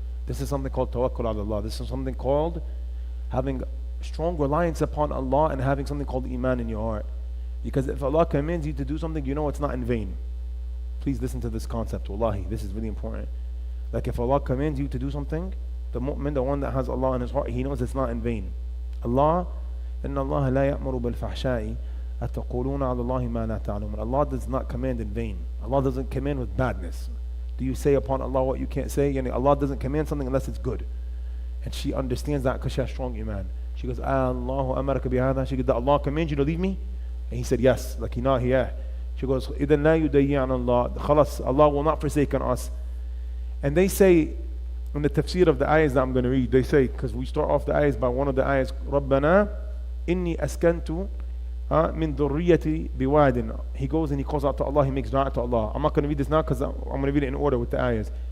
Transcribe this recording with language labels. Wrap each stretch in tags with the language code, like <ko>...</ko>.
<en>This is something called tawakkul ala Allah. This is something called having strong reliance upon Allah and having something called iman in your heart. Because if Allah commands you to do something, you know it's not in vain. Please listen to this concept, wallahi, this is really important. Like if Allah commands you to do something, the mu'min, the one that has Allah in his heart, he knows it's not in vain.</en> <ar>Allah, إِنَّ اللَّهَ لَا يَأْمُرُ بِالْفَحْشَاءِ أَتَقُولُونَ عَلَى اللَّهِ مَا لَا تَعْلَمُونَ.</ar> <en>Allah does not command in vain. Allah doesn't command with badness. Do you say upon Allah what you can't say? Yani Allah doesn't command something unless it's good. And she understands that because she has strong iman. She goes,</en> <ar>Allahu amaraka bihada.</ar> <en>She goes, did Allah command you to leave me? And he said, yes. Like, yeah. She goes,</en> <ar>إِذَنْ لَا يُدَيِّعَنَ اللَّهِ.</ar> <en>Khalas, Allah will not forsake us. And they say, in the tafsir of the ayahs that I'm going to read, they say, because we start off the ayahs by one of the ayahs,</en> <ar>رَبَّنَا إِنِّي أَسْكَنْتُ min dhurriyyati biwadin.</ar> <en>He goes and he calls out to Allah, he makes dua to Allah. I'm not going to read this now because I'm going to read it in order with the ayahs.</en>